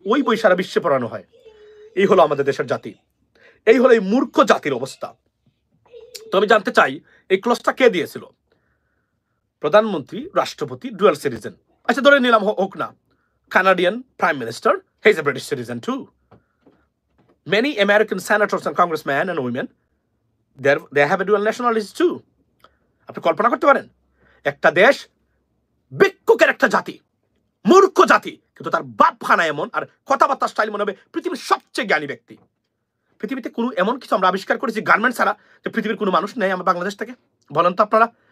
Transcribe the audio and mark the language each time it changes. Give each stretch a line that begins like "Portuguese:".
Bangla: ওই বই সারা বিশ্বে পড়ানো হয়। এই হলো আমাদের দেশের জাতি, এই হলো এই মূর্খ জাতির অবস্থা। তো আমি জানতে চাই এই ক্লসটা কে দিয়েছিল? প্রধানমন্ত্রী, রাষ্ট্রপতি, ডুয়াল সিটিজেন। আচ্ছা ধরে নিলাম হোক না,
English: Canadian prime minister, he is a British citizen too. Many American senators and congressmen and women, they have a dual nationality too.
Bangla: আপনি কল্পনা করতে পারেন একটা দেশ ভিক্ষুকের একটা জাতি, মূর্খ জাতি, কিন্তু তার বাপখানা এমন আর কথাবার্তা স্টাইল মনে হবে পৃথিবীর সবচেয়ে জ্ঞানী ব্যক্তি। পৃথিবীতে কোনো এমন কিছু আমরা আবিষ্কার করেছি গার্মেন্ট ছাড়া যে পৃথিবীর কোনো মানুষ নেই আমার বাংলাদেশ থেকে? বলেন তো আপনারা।